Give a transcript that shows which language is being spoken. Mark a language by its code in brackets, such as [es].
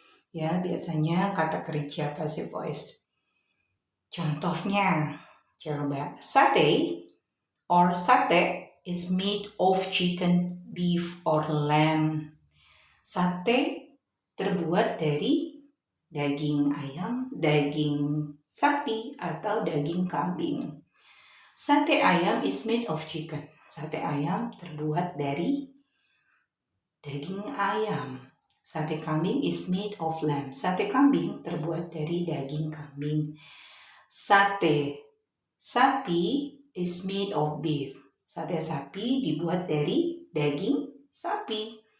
[id] Ya, biasanya kata kerja passive voice. Contohnya, coba sate [en] or sate is made of chicken, beef, or lamb. [id] Sate terbuat dari daging ayam, daging sapi, atau daging kambing. [en] Sate ayam is made of chicken. [id] Sate ayam terbuat dari daging ayam. [en] Sate kambing is made of lamb. [id] Sate kambing terbuat dari daging kambing. [en] Sate sapi is made of beef. [id] Sate sapi dibuat dari daging sapi.